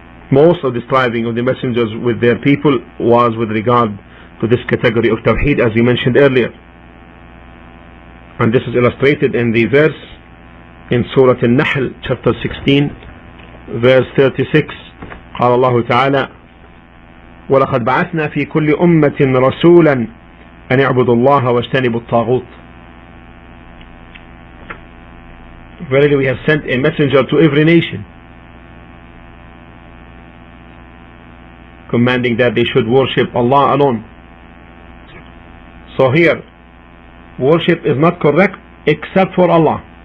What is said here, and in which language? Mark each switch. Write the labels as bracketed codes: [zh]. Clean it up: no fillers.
[en] Most of the striving of the messengers with their people was with regard to this category of Tawheed, as we mentioned earlier. And this is illustrated in the verse in Surah Al-Nahl chapter 16 verse 36. [ar] قال الله تعالى ولقد بعثنا في كل أمة رسولا أن اعبدوا الله واجتنبوا الطاغوت. [en] Verily we have sent a messenger to every nation, commanding that they should worship Allah alone. So here, worship is not correct except for Allah.